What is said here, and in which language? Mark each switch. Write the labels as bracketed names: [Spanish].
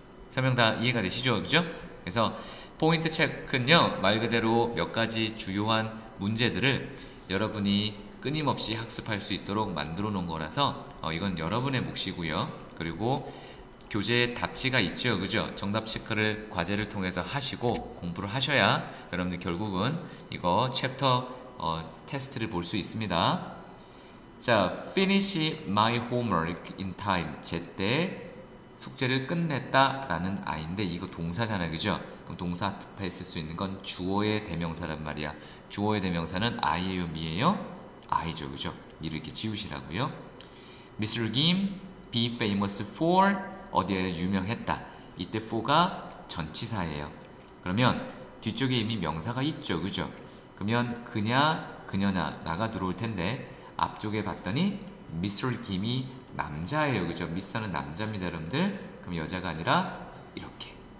[Korean] 설명 다 이해가 되시죠? 그죠? 그래서 포인트 체크는요, 말 그대로 몇 가지 주요한 문제들을 여러분이 끊임없이 학습할 수 있도록 만들어 놓은 거라서 이건 여러분의 몫이고요. 그리고 교재에 답지가 있죠. 그죠? 정답 체크를 과제를 통해서 하시고 공부를 하셔야 여러분들 결국은 이거 챕터 테스트를 볼 수 있습니다. [English] 자, finish my homework in time. [Korean] 제때 숙제를 끝냈다라는 아이인데 이거 동사잖아요. 그죠? 그럼 동사 앞에 쓸 수 있는 건 주어의 대명사란 말이야. 주어의 대명사는 I예요, 미예요? I죠. 그죠? 미를 이렇게 지우시라고요. [English] Mr. Kim be famous for [Korean] 어디에 유명했다. 이때 for가 전치사예요. 그러면 뒤쪽에 이미 명사가 있죠. 그죠? 그러면 그냐, 그녀냐, 나가 들어올 텐데 앞쪽에 봤더니 Mr. Kim이 남자예요. 그죠? 미스터는 남자입니다, 여러분들. 그럼 여자가 아니라 이렇게.